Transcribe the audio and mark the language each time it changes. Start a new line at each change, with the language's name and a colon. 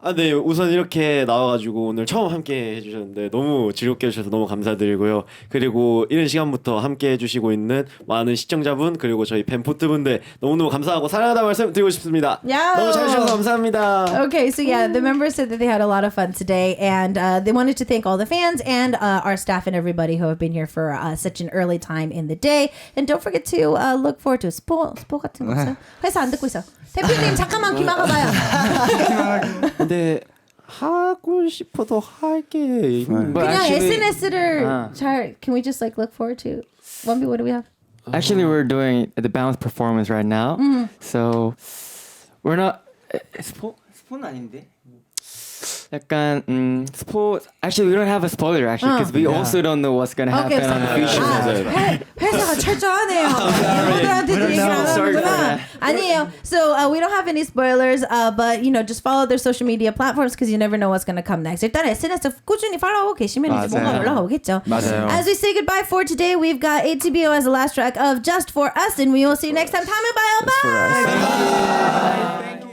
Korean: 네, 우선 이렇게 나와가지고 오늘 처음 함께 해주셨는데 너무 즐겁게 해주셔서 너무 감사드리고요. 그리고 이런 시간부터 함께 해주시고 있는 많은 시청자분 그리고 저희 팬포트분들 너무너무 감사하고 사랑하다는 말씀 드리고 싶습니다. 너무 잘해주셔서 감사합니다.
English: Okay, so yeah, the members said that they had a lot of fun today, and they wanted to thank all the fans and our staff and everybody who have been here for such an early time in the day. And don't forget to look forward to
Korean: 스포 같은 거 없어요? 회사 안 듣고 있어. 대표님 잠깐만 귀 막아봐요. 근데 하고 싶어도 할게. 그냥 SNS를 잘.
English: Can we just look forward to? 원비, what do we have? Actually, we're doing the balance performance right now. So we're not.
Korean: 스포는 아닌데.
English: 약간 actually we don't have a spoiler actually because we also don't know what's gonna happen on the future.
Korean: 회사가 철저하네요. 멤버들한테도 얘기를 안 하는구나. 아니에요.
English: So we don't have any spoilers, but just follow their social media platforms because you never know what's gonna come next.
Korean: 일단 SNS 꾸준히 팔로우하고 계시면 이제 뭔가 올라오겠죠. 맞아요.
English: As we say goodbye for today, we've got ATBO as the last track of Just For Us, and we will see you next time.
Korean: 다음에 봐요.
English: Bye.